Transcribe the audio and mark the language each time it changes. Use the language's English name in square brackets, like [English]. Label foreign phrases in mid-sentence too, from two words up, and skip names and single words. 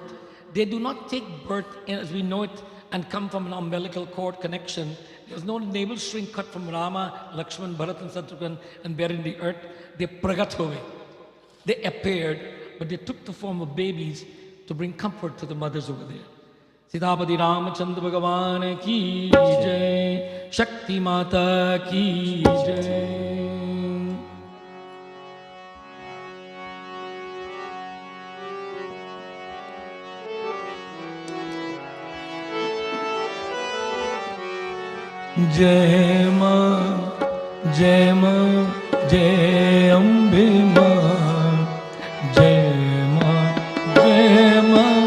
[English] They do not take birth as we know it and come from an umbilical cord connection. There's no navel string cut from Rama, Lakshman, Bharat and Shatrughan and buried in the earth. They [Hindi] प्रगट होवे. [English] They appeared, but they took the form of babies to bring comfort to the mothers over there. [Hindi] सीतापति रामचन्द्र भगवान की जय, शक्ति माता की जय. जय माँ, जय माँ, जय अम्बे माँ, जय माँ, जय माँ,